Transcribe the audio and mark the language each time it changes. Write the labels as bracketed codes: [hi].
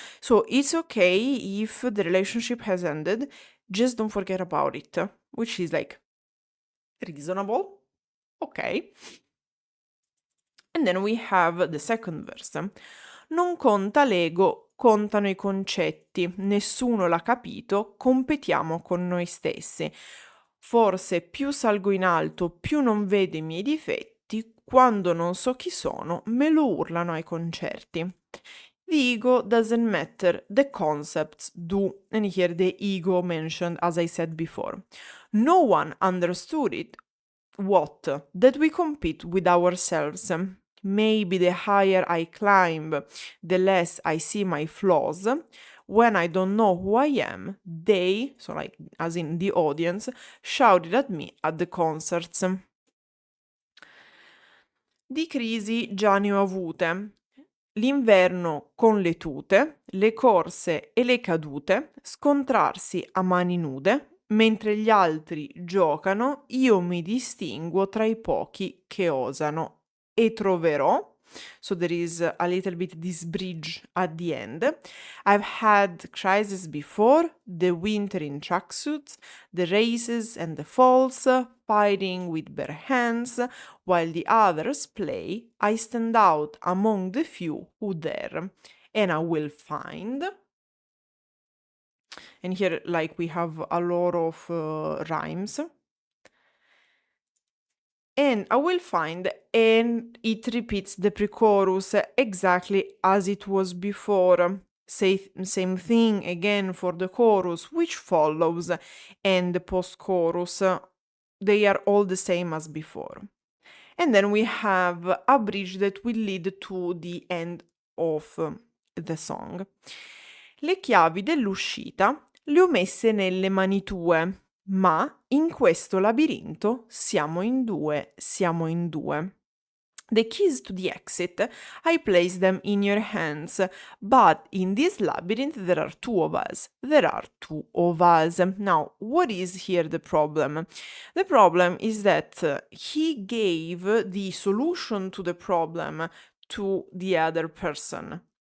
[en] So it's okay if the relationship has ended, just don't forget about it, which is like reasonable, okay. And then we have the second verse. [it] Non conta l'ego, contano i concetti, nessuno l'ha capito, competiamo con noi stessi. Forse più salgo in alto, più non vedo i miei difetti, quando non so chi sono, me lo urlano ai concerti. [en] The ego doesn't matter, the concepts do. And here the ego mentioned, as I said before. No one understood it. What? That we compete with ourselves. Maybe the higher I climb, the less I see my flaws. When I don't know who I am, they, so like as in the audience, shouted at me at the concerts. [it] Di crisi già ne ho avute. L'inverno con le tute, le corse e le cadute, scontrarsi a mani nude, mentre gli altri giocano, io mi distinguo tra i pochi che osano e troverò. [en] So there is a little bit this bridge at the end. I've had crises before, the winter in tracksuits, the races and the falls, fighting with bare hands, while the others play, I stand out among the few who dare, and I will find. And here, like, we have a lot of rhymes. And I will find, and it repeats the pre-chorus exactly as it was before. Same thing again for the chorus, which follows, and the post-chorus. They are all the same as before. And then we have a bridge that will lead to the end of the song. [it] Le chiavi dell'uscita le ho messe nelle mani tue, ma in questo labirinto siamo in due, siamo in due. [en] The keys to the exit, I place them in your hands, but in this labyrinth there are two of us. There are two of us. Now, what is here the problem? The problem is that he gave the solution to the problem to the other person.